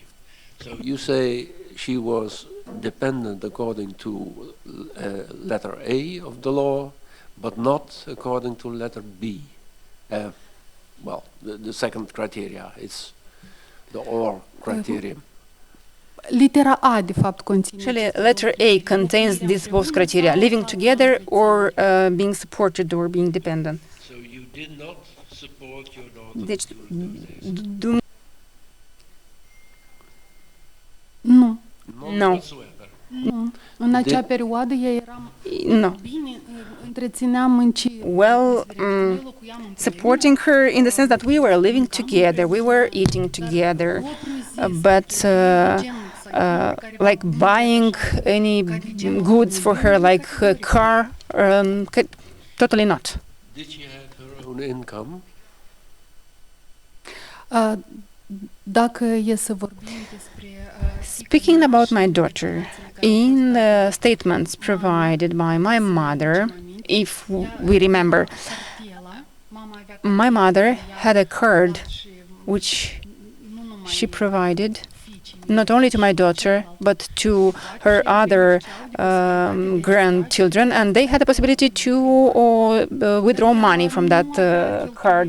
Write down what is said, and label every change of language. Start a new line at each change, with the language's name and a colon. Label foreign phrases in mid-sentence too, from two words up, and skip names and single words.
English: So you say she was dependent according to letter A of the law, but not according to letter B. Well, the second criteria, it's the or criterion.
Romanian: Litera A, de fapt, conține.
English: Actually, letter A contains these both criteria: living together or being supported or being dependent. So you did not support your daughter
Romanian: Deci,
English: during those days?
Romanian: Nu.
English: None No. whatsoever.
Romanian: Nu. În acea perioadă eu eram
English: No.
Romanian: bine, întrețineam în ce.
English: Well, supporting her in the sense that we were living together, we were eating together, but like buying any goods for her, like a car, totally not. Did she have her own income?
Romanian: Dacă e să vorbim despre
English: Speaking about my daughter, in the statements provided by my mother, if we remember, my mother had a card which she provided not only to my daughter but to her other grandchildren, and they had the possibility to withdraw money from that card.